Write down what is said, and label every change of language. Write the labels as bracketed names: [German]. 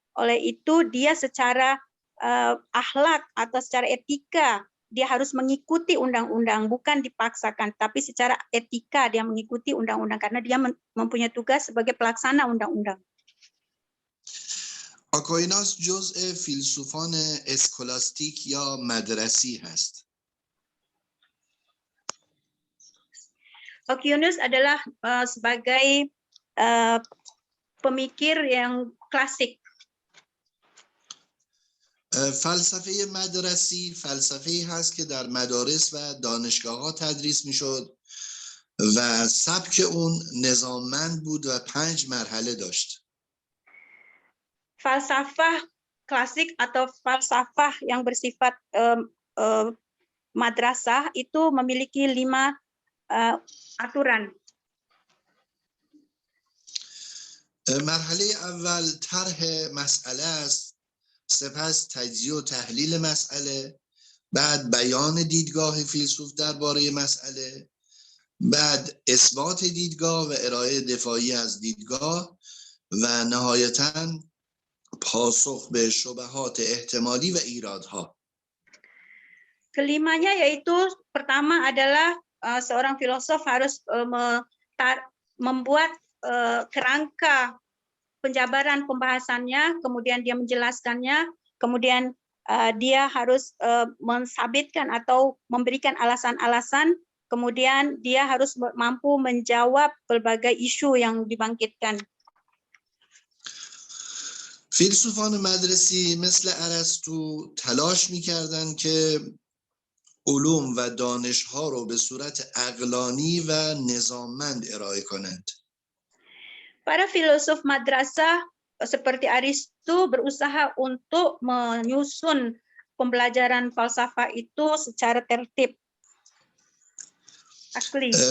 [Indonesian] Oleh itu dia secara akhlak atau secara etika dia harus mengikuti undang-undang, bukan dipaksakan, tapi secara etika dia mengikuti undang-undang karena dia mempunyai tugas sebagai pelaksana undang-undang. [Persian] آکویناس جزء فیلسوفان اسکولاستیک یا مدرسی هست. [Indonesian] Aquinas adalah sebagai pemikir yang klasik. [Persian] فلسفه مدرسی فلسفه‌ای هست که در مدارس و دانشگاه‌ها تدریس می‌شد و سبک اون نظاممند بود و 5 مرحله داشت. [Indonesian] Falsafah klasik atau falsafah yang bersifat madrasah itu memiliki 5 aturan. [Persian] مرحله اول طرح مسئله است، سپس تجزیه و تحلیل مسئله، بعد بیان دیدگاه فیلسوف درباره مسئله، بعد اثبات دیدگاه و ارائه دفاعی از دیدگاه و نهایتاً پاسخ به شبهات احتمالی و ایرادها. [Indonesian] Kelimanya yaitu pertama adalah seorang filosof harus membuat kerangka penjabaran pembahasannya, kemudian dia menjelaskannya, kemudian dia harus mensabitkan atau memberikan alasan-alasan, kemudian dia harus mampu menjawab berbagai isu yang dibangkitkan. [Persian] فیلسوفان مدرسی مثل ارسطو تلاش می‌کردند که علوم و دانش‌ها رو به صورت عقلانی و نظاممند ارائه کنند. [Indonesian] Para filosof madrasah seperti Aristo berusaha untuk menyusun pembelajaran falsafah itu secara tertib, akli.